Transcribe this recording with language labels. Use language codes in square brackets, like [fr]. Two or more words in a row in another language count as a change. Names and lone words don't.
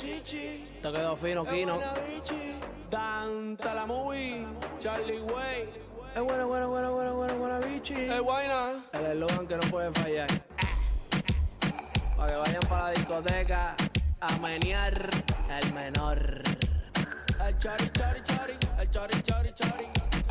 [es] Te quedó fino, Kino. Dante la movie, Charlie Way. Es buena, bichi. Es buena. El eslogan que no puede fallar. Para que vayan para la discoteca a menear el menor. El chori, chori, chori, el chori, chori, chori.